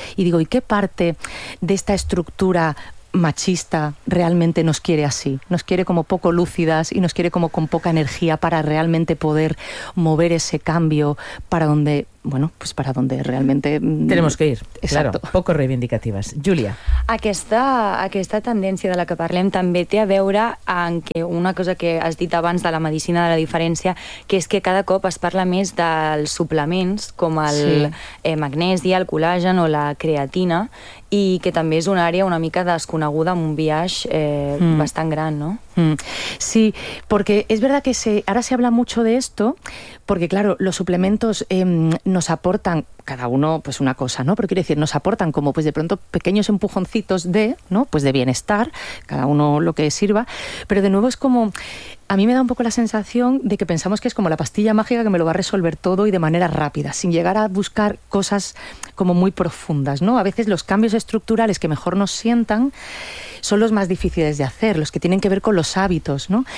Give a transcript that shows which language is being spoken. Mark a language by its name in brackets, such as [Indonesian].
[Spanish] Y digo, ¿y qué parte de esta estructura machista realmente nos quiere así? Nos quiere como poco lúcidas y nos quiere como con poca energía para realmente poder mover ese cambio para donde, bueno, pues para donde realmente tenemos que ir. Exacto. Claro, poco reivindicatives. Júlia. [Catalan] Aquesta tendència de la que parlem també té a veure amb que una cosa que has dit abans de la medicina de la diferència, que és que cada cop es parla més dels suplements com el magnesi, el col·làgen o la creatina, i que també és una àrea una mica desconeguda amb un biaix bastant gran, no? [Spanish] Sí, porque es verdad que ahora se habla mucho de esto, porque claro, los suplementos nos aportan cada uno pues una cosa, ¿no? Pero quiero decir, nos aportan como pues de pronto pequeños empujoncitos de, ¿no?, pues de bienestar, cada uno lo que sirva, pero de nuevo es como, a mí me da un poco la sensación de que pensamos que es como la pastilla mágica que me lo va a resolver todo y de manera rápida, sin llegar a buscar cosas como muy profundas, ¿no? A veces los cambios estructurales que mejor nos sientan son los más difíciles de hacer, los que tienen que ver con los hábitos, ¿no?